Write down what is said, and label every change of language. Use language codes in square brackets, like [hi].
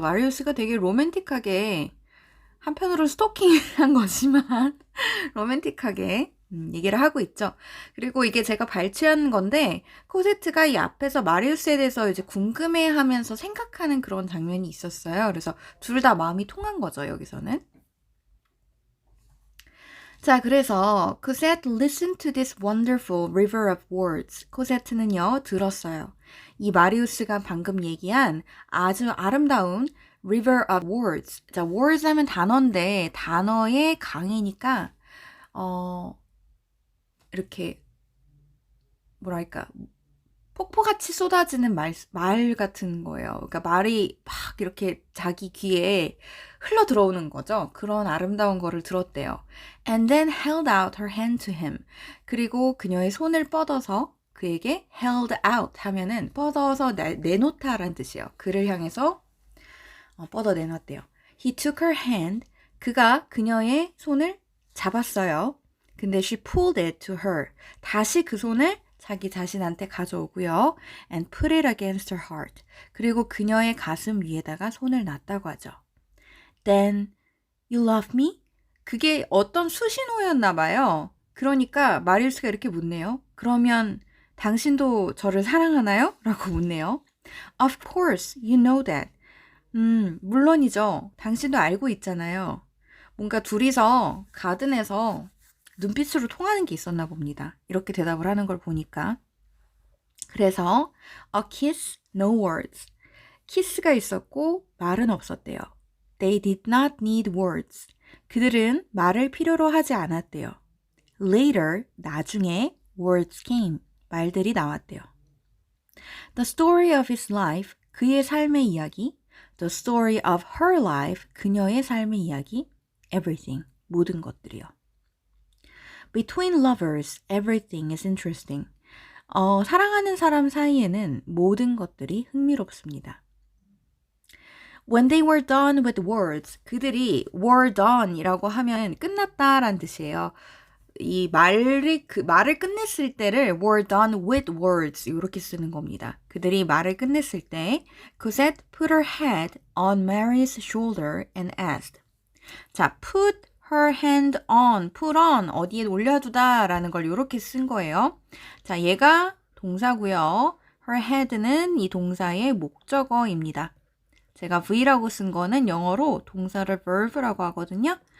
[ko] 마리우스가 되게 로맨틱하게 한편으로 스토킹한 거지만 로맨틱하게 얘기를 하고 있죠. 그리고 이게 제가 발췌한 건데 코세트가 이 앞에서 마리우스에 대해서 이제 궁금해하면서 생각하는 그런 장면이 있었어요. 그래서 둘 다 마음이 통한 거죠. 여기서는. 자, 그래서 [en] 코세트 listen to this wonderful river of words. [ko] 코세트는요, 들었어요. 이 마리우스가 방금 얘기한 아주 아름다운 [en] river of words. [ko] 자, words 하면 단어인데 단어의 강이니까 이렇게 뭐랄까 폭포같이 쏟아지는 말 같은 거예요. 그러니까 말이 막 이렇게 자기 귀에 흘러 들어오는 거죠. 그런 아름다운 거를 들었대요. [en] And then held out her hand to him. [ko] 그리고 그녀의 손을 뻗어서 그에게 [en] held out [ko] 하면은 뻗어서 내놓다라는 뜻이에요. 그를 향해서 뻗어 내놨대요. [en] He took her hand. [ko] 그가 그녀의 손을 잡았어요. 근데 [en] she pulled it to her. [ko] 다시 그 손을 자기 자신한테 가져오고요. [en] And put it against her heart. [ko] 그리고 그녀의 가슴 위에다가 손을 놨다고 하죠. [en] Then you love me? [ko] 그게 어떤 수신호였나 봐요. 그러니까 마리우스가 이렇게 묻네요. 그러면 당신도 저를 사랑하나요? 라고 묻네요. [en] Of course, you know that. [ko] 물론이죠. 당신도 알고 있잖아요. 뭔가 둘이서 가든에서 눈빛으로 통하는 게 있었나 봅니다. 이렇게 대답을 하는 걸 보니까. 그래서 [en] a kiss, no words. [ko] 키스가 있었고 말은 없었대요. [en] They did not need words. [ko] 그들은 말을 필요로 하지 않았대요. [en] Later, [ko] 나중에 [en] words came. [ko] 말들이 나왔대요. [en] The story of his life, [ko] 그의 삶의 이야기. [en] The story of her life, [ko] 그녀의 삶의 이야기. [en] Everything, [ko] 모든 것들이요. [en] Between lovers, everything is interesting. [ko] 사랑하는 사람 사이에는 모든 것들이 흥미롭습니다. [en] When they were done with words, [ko] 그들이 [en] were done [ko] 이라고 하면 끝났다라는 뜻이에요. 이 말을 끝냈을 때를 [en] were done with words [ko] 이렇게 쓰는 겁니다. 그들이 말을 끝냈을 때 [en] Cosette put her head on Mary's shoulder and asked. [ko] 자, [en] put her hand on, put on [ko] 어디에 올려두다 라는 걸 이렇게 쓴 거예요. 자, 얘가 동사고요. her head는 이 동사의 목적어입니다. 제가 V라고 쓴 거는 영어로 동사를 verb라고 하거든요.